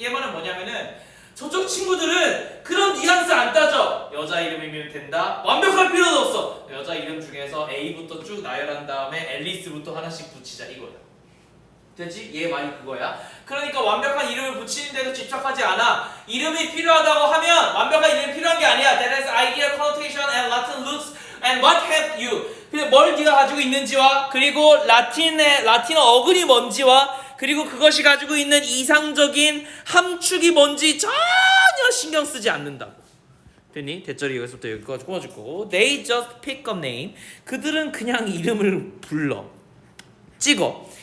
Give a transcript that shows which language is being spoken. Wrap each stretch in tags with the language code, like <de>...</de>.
<ko>얘 말은 뭐냐면은, 저쪽 친구들은 그런 뉘앙스 안 따져. 여자 이름이면 된다. 완벽할 필요도 없어. 여자 이름 중에서 A부터 쭉 나열한 다음에 앨리스부터 하나씩 붙이자 이거야. 되지? 얘 말이 그거야. 그러니까 완벽한 이름을 붙이는데도 집착하지 않아. 이름이 필요하다고 하면 완벽한 이름이 필요한 게 아니야.</ko> <en>That has idea, connotation, and Latin roots, and what have you.</en> <ko>근데 뭘 네가 가지고 있는지와, 그리고 라틴어 어근이 뭔지와, 그리고 그것이 가지고 있는 이상적인 함축이 뭔지 전혀 신경 쓰지 않는다고. 됐니? 대절이 여기서부터 여기까지 꼽아줄 거고.</ko> <en>They just pick a name.</en> <ko>그들은 그냥 이름을 불러. 찍어.</ko>